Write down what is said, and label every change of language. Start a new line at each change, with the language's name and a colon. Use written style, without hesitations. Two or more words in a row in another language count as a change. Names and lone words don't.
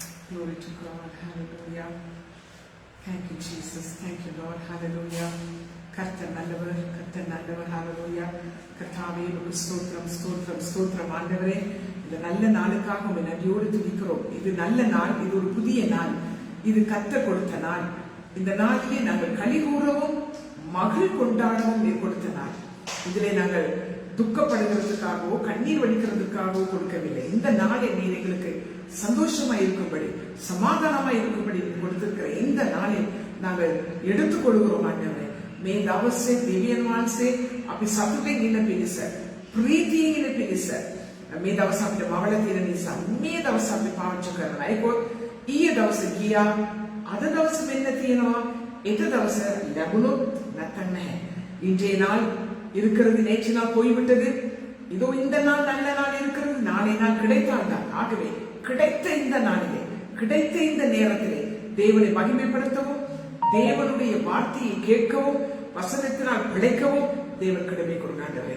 English: Glory to God. Hallelujah. Thank you, Jesus. Thank you, Lord. Hallelujah.
Tamil: கர்த்தர் நல்லவர், கர்த்தர் நல்லவர். ஹalleluya. கர்த்தாவே உமக்கு ஸ்தோத்திரம், ஸ்தோத்திரம், ஸ்தோத்திரம். ஆண்டவரே, இந்த நல்ல நாளுக்காக உம்மை நன்றியோடு துதிக்கிறோம். இது நல்ல நாள், இது ஒரு புதிய நாள், இது கர்த்தர் கொடுத்த நாள். இந்த நாளிலே நாங்கள் களி கூறவும் மகிழ் கொண்டாடவும் நீர் கொடுத்த நாள். இதிலே நாங்கள் துக்கப்படுகிறதுக்காகவோ கண்ணீர் வடிக்கிறதுக்காகவோ கொடுக்கவில்லை. இந்த நாளை நீர் எங்களுக்கு சந்தோஷமா இருக்கும்படி, சமாதானமா இருக்கும்படி கொடுத்திருக்கிற இந்த நாளை நாங்கள் எடுத்துக் கொள்கிறோம். ஆண்டவரே,
Sinhala: මේ දවසේ දෙවියන් වහන්සේ අපි සතුටින් ඉන්න පිණිස, ප්‍රීතියෙන් ඉන්න පිණිස මේ දවස් අපිට මවල තියෙන නිසා මේ දවස් අපි පාවිච්චි කරනවා. ඒකත් ඊයේ දවසේ ගියා, අද දවසේ මෙන්න තියෙනවා, ඊට දවසේ ලැබුණොත් නැත්නම් නැහැ.
Tamil: இன்றைய நாள் இருக்கிறது, நேற்று நாள் போய்விட்டது, இதோ இந்த நாள் நல்ல நாள் இருக்கிறது, நாளை நாள் கிடைத்தால்தான். ஆகவே கிடைத்த இந்த நாளிலே, கிடைத்த இந்த நேரத்திலே தேவனை மகிமைப்படுத்தவும், தேவனுடைய வார்த்தையை கேட்கவும், வசனத்தினால் பிழைக்கவும் தேவன் கிருபை கொடுங்க.